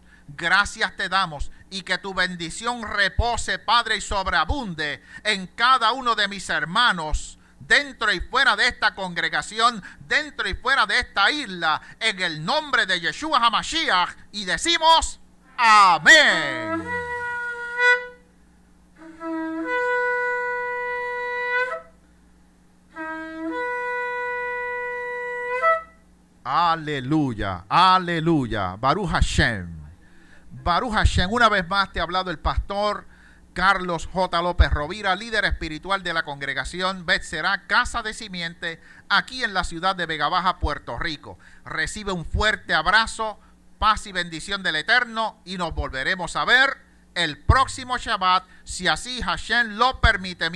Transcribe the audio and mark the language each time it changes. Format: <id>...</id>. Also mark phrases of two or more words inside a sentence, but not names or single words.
<es>Gracias te damos, y que tu bendición repose, Padre, y sobreabunde en cada uno de mis hermanos, dentro y fuera de esta congregación, dentro y fuera de esta isla, en el nombre de Yeshua HaMashiach, y decimos amén. Aleluya, aleluya.</es> <he>ברוך השם. ברוך השם.</he> <es>Una vez más te ha hablado el pastor Carlos J. López Rovira, líder espiritual de la congregación Betzerá Casa de Simiente, aquí en la ciudad de Vega Baja, Puerto Rico. Recibe un fuerte abrazo, paz y bendición del Eterno, y nos volveremos a ver el próximo Shabbat, si así Hashem lo permite.</es>